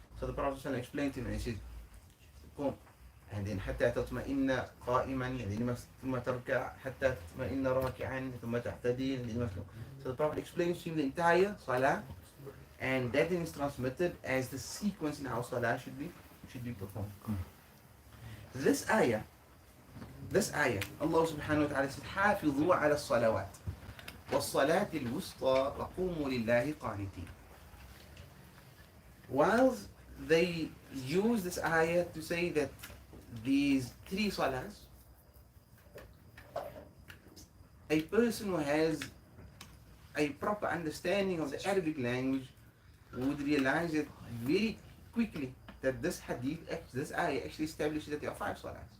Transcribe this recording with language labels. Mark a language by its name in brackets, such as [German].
[English] So the Prophet sallallahu alaihi wasallam explained to him, and he said, "Qum, and then [Arabic] حتى تطمئن قائما, [English] and then [Arabic] ثم تركع حتى تطمئن راكعا, ثم تعتدل, [English] and then So the Prophet explains to him the entire salah, and that then is transmitted as the sequence in how salah should be performed. This ayah, Allah subhanahu wa ta'ala said, [Arabic] حافظوا على الصلوات والصلاة الوسطى وقوموا لله قانتين. [English] whilst they use this ayah to say that these 3 salahs, a person who has a proper understanding of the Arabic language would realize it very quickly that this hadith, this ayah actually establishes that there are 5 salahs.